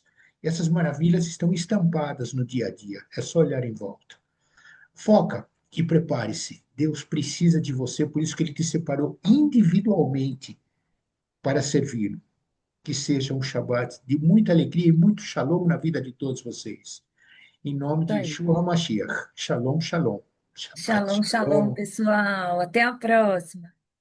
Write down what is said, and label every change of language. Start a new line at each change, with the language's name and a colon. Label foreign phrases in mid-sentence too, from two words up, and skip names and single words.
Portuguese: E essas maravilhas estão estampadas no dia a dia, é só olhar em volta. Foca e prepare-se. Deus precisa de você, por isso que ele te separou individualmente para servir. Que seja um Shabat de muita alegria e muito shalom na vida de todos vocês. Em nome isso de aí.
Hebrew: ישוע המשיח. שלום, שלום. שבת שלום, שלום, shalom.
Portuguese: pessoal. Até a próxima.